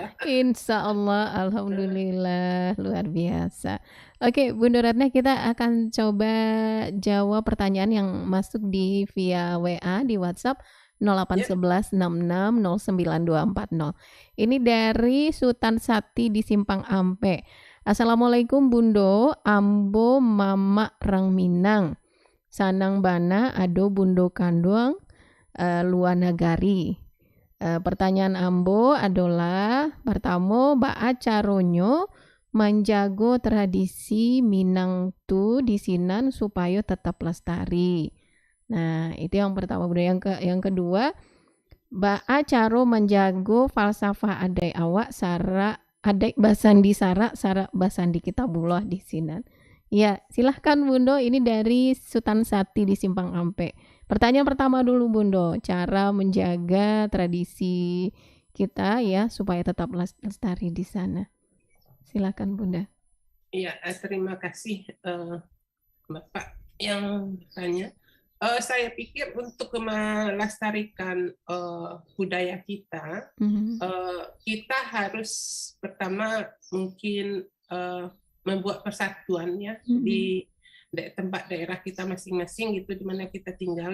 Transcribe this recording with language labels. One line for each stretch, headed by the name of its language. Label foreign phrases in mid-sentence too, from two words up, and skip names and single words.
Arabic: Insya Allah,
Indonesian: alhamdulillah, luar biasa. Oke, Bunda Ratna, kita akan coba jawab pertanyaan yang masuk di via WA di WhatsApp 0811 66 09240. Ini dari Sultan Sati di Simpang Ampe.
Minangkabau: Assalamualaikum Bundo, Ambo Mama Rang Minang, Sanang Bana Ado Bundo Kanduang, Luar Nagari. Pertanyaan Ambo adalah pertama, baa caronyo menjago tradisi Minang tu di Sinan
Indonesian: supaya tetap lestari. Nah, itu yang pertama. Yang kedua,
Minangkabau: baa caro menjago falsafah adai awak sara adai basandi sara basandi kitabullah di Sinan.
Indonesian: Ya, silahkan Bundo, ini dari Sultan Sati di Simpang Ampe. Pertanyaan pertama dulu Bundo, cara menjaga tradisi kita ya supaya tetap lestari di sana. Silakan Bunda. Iya, terima kasih Bapak yang tanya. Saya pikir untuk melestarikan budaya kita, kita harus pertama mungkin membuat persatuan ya di tempat daerah kita masing-masing gitu di mana kita tinggal.